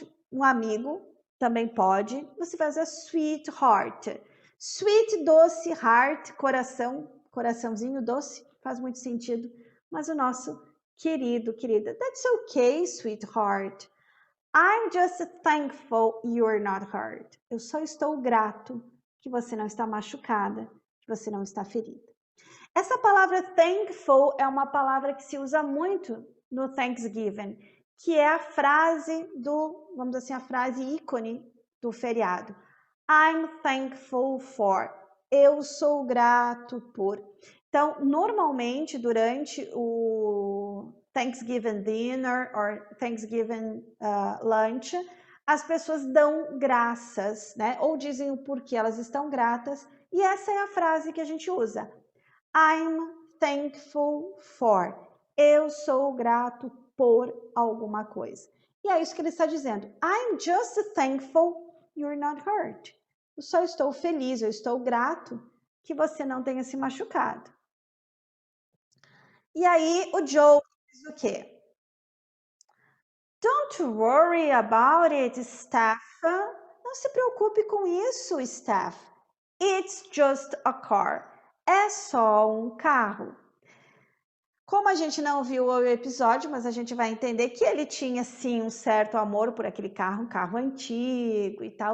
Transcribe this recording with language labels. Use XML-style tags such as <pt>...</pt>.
<pt>Um amigo também pode. Você faz a sweetheart. Sweet, doce, heart, coração, coraçãozinho doce, faz muito sentido. Mas o nosso querido, querida,</pt> <en>that's okay, sweetheart. I'm just thankful you're not hurt.</en> <pt>Eu só estou grato que você não está machucada, que você não está ferida. Essa palavra thankful é uma palavra que se usa muito no Thanksgiving, que é a frase vamos dizer assim, a frase ícone do feriado.</pt> <en>I'm thankful for.</en> <pt>Eu sou grato por. Então, normalmente, durante o</pt> <en>Thanksgiving dinner or Thanksgiving lunch,</en> <pt>as pessoas dão graças, né? Ou dizem o porquê elas estão gratas. E essa é a frase que a gente usa.</pt> <en>I'm thankful for.</en> <pt>Eu sou grato por alguma coisa. E é isso que ele está dizendo.</pt> <en>I'm just thankful you're not hurt.</en> <pt>Eu só estou feliz, eu estou grato que você não tenha se machucado. E aí o Joe diz o quê?</pt> <en>Don't worry about it, Steph.</en> <pt>Não se preocupe com isso, Steph.</pt> <en>It's just a car.</en> <pt>É só um carro. Como a gente não viu o episódio, mas a gente vai entender que ele tinha sim um certo amor por aquele carro, um carro antigo e tal.</pt>